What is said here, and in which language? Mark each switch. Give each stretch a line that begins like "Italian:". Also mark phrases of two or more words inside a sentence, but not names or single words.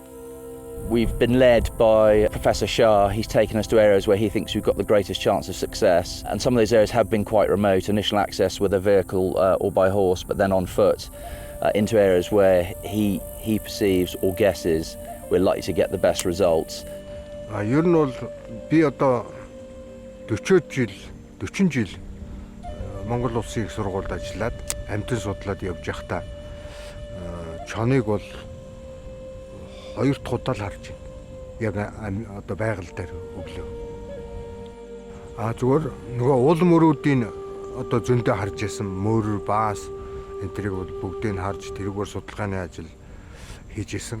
English: We've been led by Professor Shah. He's taken us to areas where he thinks we've got the greatest chance of success, and some of those areas have been quite remote. Initial access with a vehicle or by horse, but then on foot into areas where he perceives or guesses we're likely to get the best results.
Mongolian: Ер нь бол би одоо 40 жил Монгол улсын их сургуульд ажиллаад амьтан судлаад явж байхдаа чоныг бол 2 дахь удаа л харж байна. Яг одоо байгаль дээр өглөө. Зүгээр нөгөө уул мөрүүдийн одоо зөндөө харж ясан мөр баас энэ тэрийг бол бүгдийг нь харж тэрүүгээр судалгааны ажил хийж исэн.